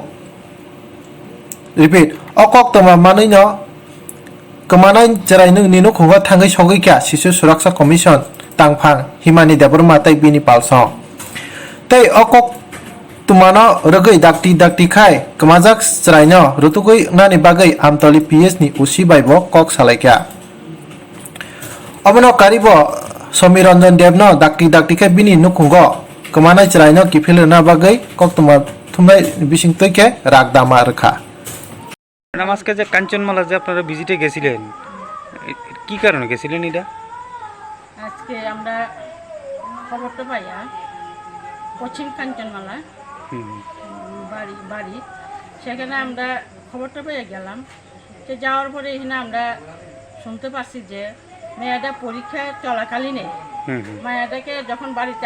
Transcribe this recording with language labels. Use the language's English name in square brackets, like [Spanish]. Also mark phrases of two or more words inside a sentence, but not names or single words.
[Kok Borok] repeat koktoma manui no kemanai jerai nungni nukhungo thangai sogoi kya Shisu Suraksa Commission tangphang himani deborma tai bini palsong tei tumano rugui dakti khai kemajak jerai rutugui nani bagai amtoli PS ni usi baibo kok salaikya abono karibo Somir Ranjan Dev no dakti khai bini nukhungo kemanai jerai kifil na bagai kok tuma thumnai bising toike rakdama rakha [Bangla] আজকে যে কাঞ্চনমালা যে আপনারা ভিজিটে গেছিলেন কি কারণে গেছিলেন এটা আজকে আমরা খবরটা পাইয়া পশ্চিম কাঞ্চনমালা বাড়ি সেখানে আমরা খবরটা পেয়ে গেলাম যে যাওয়ার পরে এখানে আমরা শুনতে পাচ্ছি যে মেয়েটা পরীক্ষা চলাকালীনে মায়াটাকে যখন বাড়িতে